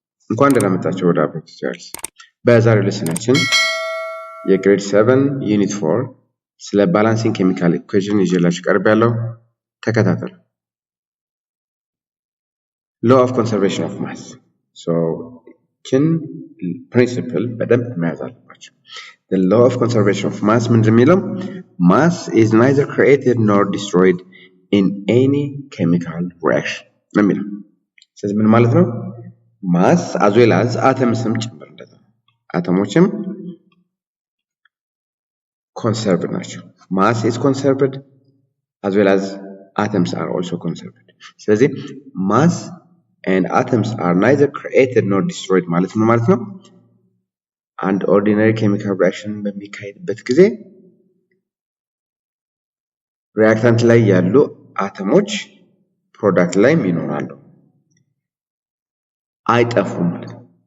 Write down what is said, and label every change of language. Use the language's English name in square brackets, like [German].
[Amharic] እንኳን ደህና መጣችሁ ወደ Abro Tutorials። በዛሬው ሌሰናችን የግሬድ 7 ዩኒት 4 ስለ ባላንሲንግ ኬሚካል ኢኩዌሽን ይዤላችሁ ቀርቤያለሁ። ተከታተሉ። [English] Law of conservation of mass. [Amharic] So ችን principle በደንብ መያዝ አለባችሁ። [English] The law of conservation of mass [Amharic] ምንድን ነው የሚለው? [English] Mass is neither created nor destroyed in any chemical reaction [Amharic] ነው የሚለው። ስለዚህ ምን ማለት ነው? [English] ማስ as well as [Amharic] አተምስም ጭምር እንደዛ ነው። አተሞችም conserved ናቸው። [English] mass is conserved as well as atoms are also conserved. [Amharic] ስለዚህ [English] mass and atoms are neither created nor destroyed [Amharic] ማለት ነው ማለት ነው። አንድ ordinary chemical reaction በሚካሄድበት ጊዜ reactant ላይ ያሉ አተሞች ፕሮዳክት ላይ ይኖራሉ። አይጠፉም ማለት ነው።